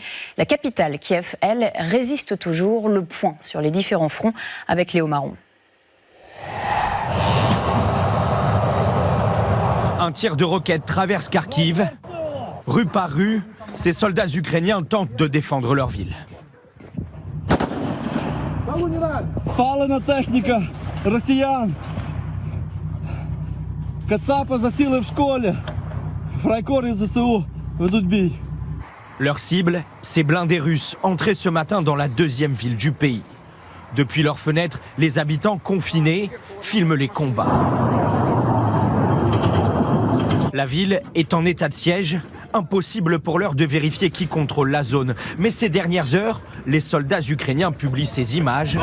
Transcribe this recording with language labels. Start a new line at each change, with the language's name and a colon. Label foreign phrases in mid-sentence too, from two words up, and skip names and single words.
French: La capitale, Kiev, elle, résiste toujours. Le point sur les différents fronts avec Léo Marron. Un tir de roquette traverse Kharkiv. Rue par rue, ces soldats ukrainiens tentent de défendre leur ville.
Ukrainian: Спалена техніка росіян. Кацапи засіли в школі. Фрайкори ЗСУ ведуть бій.
French: Leur cible, ces blindés russes entrés ce matin dans la deuxième ville du pays. Depuis leurs fenêtres, les habitants confinés filment les combats. La ville est en état de siège. Impossible pour l'heure de vérifier qui contrôle la zone. Mais ces dernières heures, les soldats ukrainiens publient ces images.